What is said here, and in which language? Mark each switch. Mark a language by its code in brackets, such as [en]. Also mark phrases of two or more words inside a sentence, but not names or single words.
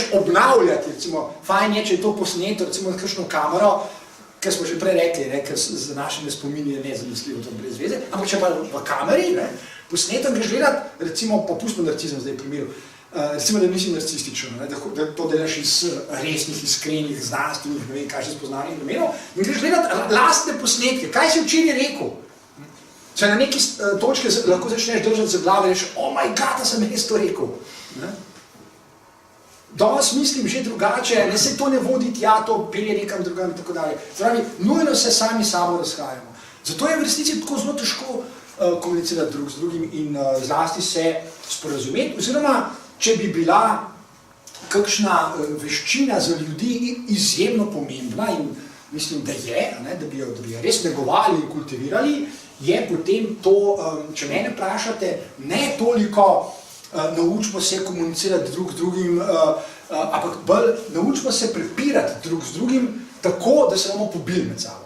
[sl] obnavljati, recimo, fajn je, če je to posneto, recimo, na kakšno kamero, ker smo že prej rekli, ker za našimi spomini je nezamisljivo to brez veze, ampak če pa v kameri, posneto greš gledati, recimo, pa pustimo narcizem zdaj v primeru, recimo, da nisi narcističen, da to delaš iz resnih, iskrenih, znanstvenih, ne vem, kaj še spoznanih namenov, in greš gledati lastne posnetke, kaj si včeraj rekel. Na neki točki lahko začneš držati za glavo in rečeš, [en] oh my god, [sl] da sem res to rekel. Danes mislim že drugače, ne se to ne vodi tja, to pelje nekam drugam in tako dalje. Zdaj, nujno se sami sabo razhajamo. Zato je v resnici tako zelo težko komunicirati drug z drugim in zlasti se sporazumeti, oziroma če bi bila kakšna veščina za ljudi izjemno pomembna in mislim, da je, da bi jo res negovali in kultivirali, je potem to, če mene vprašate, ne toliko naučimo se komunicirati drug z drugim, ampak bolj naučimo se prepirati drug z drugim tako, da se bomo pobili med sabo.